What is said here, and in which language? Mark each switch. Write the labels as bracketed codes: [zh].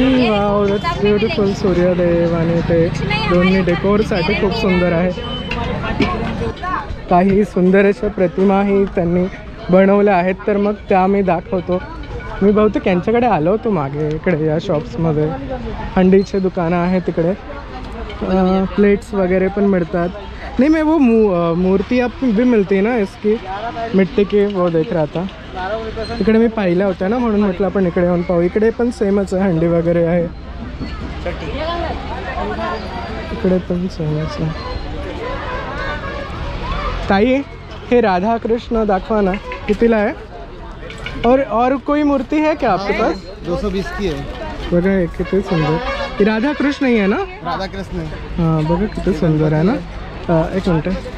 [en] Wow, that's beautiful. [mr] Suryadev आणि ते दोन्ही डेकोरसाठी खूप सुंदर आहे. काही सुंदर अशा प्रतिमाही त्यांनी बनवल्या आहेत, तर मग त्या मी दाखवतो. मी बहुतेक यांच्याकडे आलो होतो मागे, इकडे या शॉप्समध्ये हंडीचे दुकानं आहेत तिकडे. [hi] प्लेट्स वगैरह पण मिलता. नहीं, मैं वो मूर्ति आप भी मिलती है ना इसकी मिट्टी की, वो देख रहा था. [mr] इकडे मी पाहिल्या होत्या ना, म्हणून म्हटलं आपण इकडे येऊन पाहू. इकडे पण सेमच आहे, हंडी वगैरे आहे. इकडे पण सेमच आहे. ताई, हे राधा कृष्ण दाखवा ना, कितीला आहे? [hi] और कोई मूर्ति है क्या आपके पास? 220 की है. [mr] बघा हे किती सुंदर. ही राधा कृष्ण ही आहे ना? राधा कृष्ण. हां, बघा किती सुंदर आहे ना. [hi] एक मिनट.